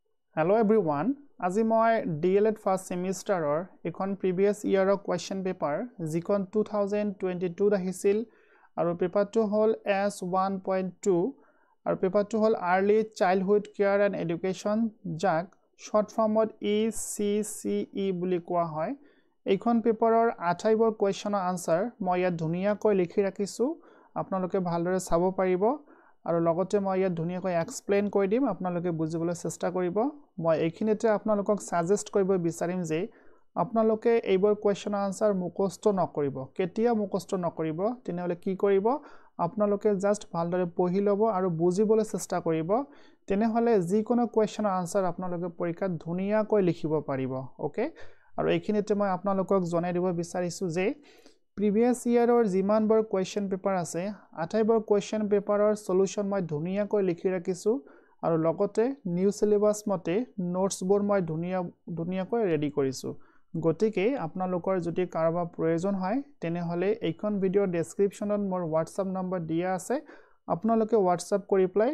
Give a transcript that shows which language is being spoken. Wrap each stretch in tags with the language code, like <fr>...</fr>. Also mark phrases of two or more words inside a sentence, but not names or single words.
<en>Hello everyone.</en> <as>আজি মই</as> <en>DLED first semester</en> <as>এখন</as> <en>previous year question paper</en> <as>যিখন 2022 আহিছিল আৰু পেপাৰটো হল S1.2 আৰু পেপাৰটো হল</as> <en>early childhood care and education</en> <as>যাক</as> <en>short formত</en> <as>ECCE বুলি কোৱা হয় এইখন পেপাৰৰ 28 questionৰ answer মই ইয়াত ধুনিয়াকৈ লিখি ৰাখিছো আপোনালোকে ভালদৰে চাব পাৰিব আৰু লগতে মই ইয়াত ধুনিয়াকৈ এক্সপ্লেইন কৰি দিম আপোনালোকে বুজিবলৈ চেষ্টা কৰিব মই এইখিনিতে আপোনালোকক সাজেষ্ট কৰিব বিচাৰিম যে আপোনালোকে এইবোৰ</as> <en>question answer</en> <as>মুখস্থ নকৰিব কেতিয়া মুখস্থ নকৰিব তেনেহলে কি কৰিব আপোনালোকে জাস্ট ভালদৰে পঢ়ি লব আৰু বুজিবলৈ চেষ্টা কৰিব তেনেহলে যিকোনো কোৱেশ্চনৰ আনসাৰ আপোনালোকে পৰীক্ষাত ধুনিয়াকৈ লিখিব পাৰিব ওকে আৰু এইখিনিতে মই আপোনালোকক জনাই দিব বিচাৰিছো যে</as> <en>previous year</en> <as>যিমান বৰ</as> <en>question paper</en> <as>আছে 28 বৰ question papeৰৰ solution মই ধুনিয়াকৈ লিখি ৰাখিছো আৰু লগতে</as> <en>new syllabus</en> <as>মতে notes বোৰ মই ধুনিয়াকৈ ৰেডি কৰিছো গতিকে আপোনালোকৰ যদি কাৰোবাৰ প্ৰয়োজন হয় তেনেহলে এইখন</as> <en>video descriptionত</en> <as>মোৰ WhatsApp নম্বৰ দিয়া আছে আপোনালোকে WhatsApp কৰি প্লাই</as>